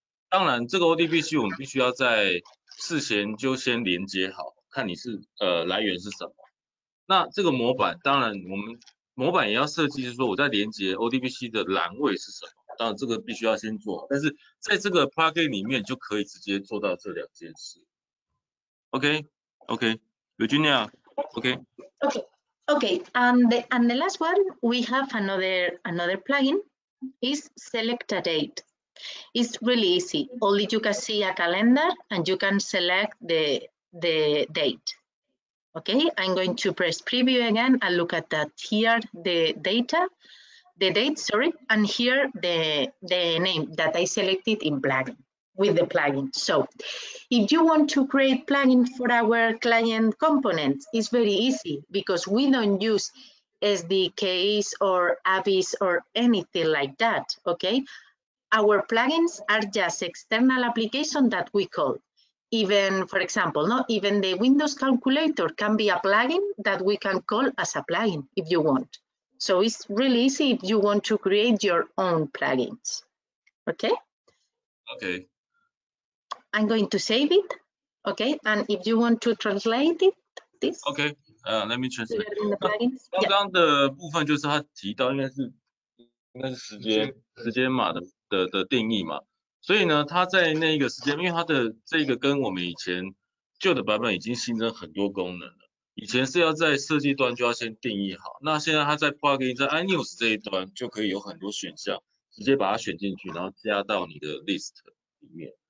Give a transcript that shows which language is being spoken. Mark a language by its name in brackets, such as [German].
[Chinese] 当然，这个 ODBC 我们必须要在事前就先连接好。看你是来源是什么，那这个模板当然我们模板也要设计，就是说我在连接 ODBC 的栏位是什么，当然这个必须要先做好，但是在这个 plugin 里面就可以直接做到这2件事。 [English] OK，Virginia， OK。 Okay, and the last one, we have another plugin is select a date. It's really easy. Only you can see a calendar and you can select the date. Okay, I'm going to press preview again and look at that. Here the date, sorry, and here the name that I selected in plugin with the plugin. So if you want to create plugin for our client components, it's very easy because we don't use SDKs or AVIDs or anything like that, okay? Our plugins are just external application that we call. Even, for example, even the Windows calculator can be a plugin that we can call as a plugin if you want. So it's really easy if you want to create your own plugins, okay? Okay. I'm going to save it, okay? And if you want to translate it, this. Okay, let me translate. [Chinese] 刚刚的部分就是他提到应该是时间码的定义嘛，所以呢，他在那个时间，因为他的这个跟我们以前旧的版本已经新增很多功能了，以前是要在设计端就要先定义好，那现在他在 plugin 在 iNews 这一端就可以有很多选项，直接把它选进去，然后加到你的 list 里面。